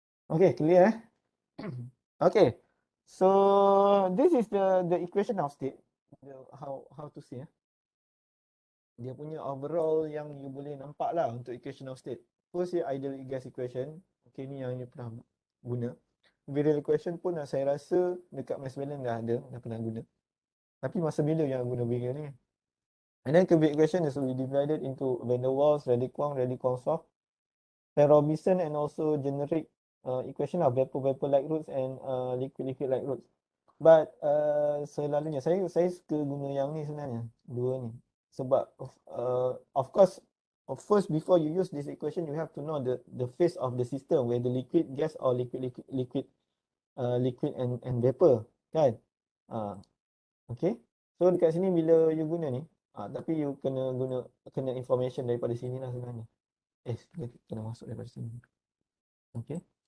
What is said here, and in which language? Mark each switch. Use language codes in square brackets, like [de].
[en] Okay, clear. Okay, so this is the equation of state. How to say? [ms] Dia punya overall yang you boleh nampak lah untuk equation of state. [en] First, ideal gas equation. [ms] Okay, ni yang you pernah guna. Virial equation pun saya rasa dekat mass balance dah pernah guna. Tapi masa bila yang guna virial ni? [en] And then cubic equation is we divided into van der Waals, Radikwan-Soft, Robinson, and also generic equation of vapor-like routes and liquid-like routes. [ms] But selalunya saya suka guna yang ni sebenarnya, dua ni. [en] Sebab of course, first before you use this equation, you have to know the phase of the system, whether liquid, gas or liquid and vapor, kan? [ms] Ah, okay. So dekat sini bila you guna ni, tapi you kena information daripada sini lah sebenarnya. Kena masuk daripada sini. Okay.